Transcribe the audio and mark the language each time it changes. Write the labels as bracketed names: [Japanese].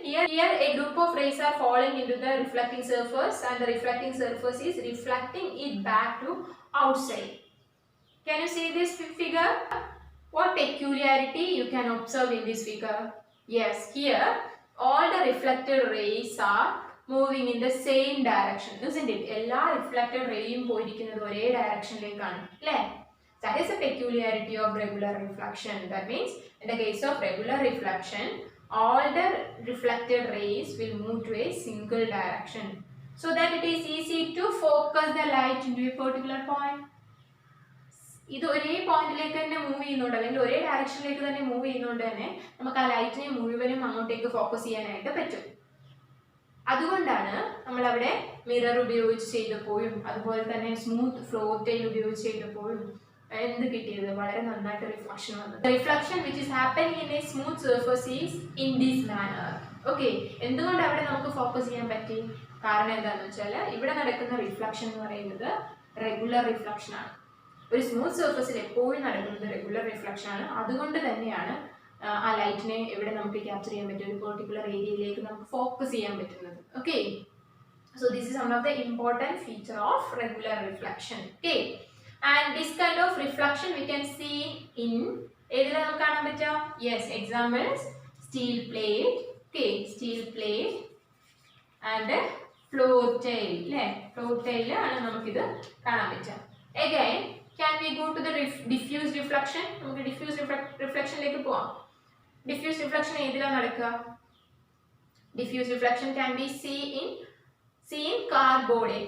[English] Here a group of rays are falling into the reflecting surface, and the reflecting surface is reflecting it back to outside. Can you see this figure? What peculiarity you can observe in this figure? Yes, here all the reflected rays are moving in the same direction, isn't it? [Malayalam] എല്ലാ reflected rayയും പോയിരിക്കുന്നത് ഒരേ directionലേക്കാണ്, അല്ലേ? [English] That is a peculiarity of regular reflection. That means in the case of regular reflection, all the reflected rays will move to a single direction, so that it is easy to focus the light into a particular point. [Malayalam] ഇത് ഒരേ പോയിന്റിലേക്ക് തന്നെ move ചെയ്യുന്നുണ്ട്, അല്ലെങ്കിൽ ഒരേ ഡയറക്ഷനിലേക്ക് തന്നെ move ചെയ്യുന്നുണ്ട് തന്നെ നമുക്ക് ആ ലൈറ്റിനെ മുഴുവനും അങ്ങോട്ടേക്ക് ഫോക്കസ് ചെയ്യാനായിട്ട് പറ്റും. അതുകൊണ്ടാണ് നമ്മൾ അവിടെ മിറർ ഉപയോഗിച്ച് ചെയ്തപ്പോഴും അതുപോലെ തന്നെ സ്മൂത്ത് ഫ്ലോർ ടെയിൽ ഉപയോഗിച്ച് ചെയ്തപ്പോഴും എന്ത് കിട്ടിയത്? വളരെ നന്നായിട്ട് റിഫ്ലക്ഷൻ വന്നത്. [English] Reflection which is happening in a smooth surface is in this manner. [Malayalam] Okay, എന്തുകൊണ്ട് അവിടെ നമുക്ക് ഫോക്കസ് ചെയ്യാൻ പറ്റി? കാരണം എന്താണെന്ന് വെച്ചാൽ ഇവിടെ നടക്കുന്ന റിഫ്ലക്ഷൻ എന്ന് പറയുന്നത് റെഗുലർ റിഫ്ലക്ഷൻ ആണ്. ഒരു സ്മൂത്ത് സർഫസിൽ എപ്പോഴും നടക്കുന്നത് റെഗുലർ റിഫ്ലക്ഷൻ ആണ്. അതുകൊണ്ട് തന്നെയാണ് ആ ലൈറ്റിനെ എവിടെ നമുക്ക് ക്യാപ്ചർ ചെയ്യാൻ പറ്റും, ഒരു പെർട്ടിക്കുലർ ഏരിയയിലേക്ക് നമുക്ക് ഫോക്കസ് ചെയ്യാൻ പറ്റുന്നത്. [English] Okay, so this is one of the important feature of regular reflection. Okay, and this kind of reflection we can see in [Malayalam] ഏതിലാണ് നമുക്ക് കാണാൻ പറ്റുക? [English] Yes, examples steel plate, okay, steel plate and floor tile, അല്ലേ? [Malayalam] Floor ടൈലാണ് നമുക്കിത് കാണാൻ പറ്റുക. [English] Again, can we go to the diffuse reflection? [Malayalam] നമുക്ക് diffuse reflectionലേക്ക് പോവാം. [English] Diffuse reflection [Malayalam] ഏതിലാണ് നടക്കുക? [English] Diffuse reflection can be seen in cardboard.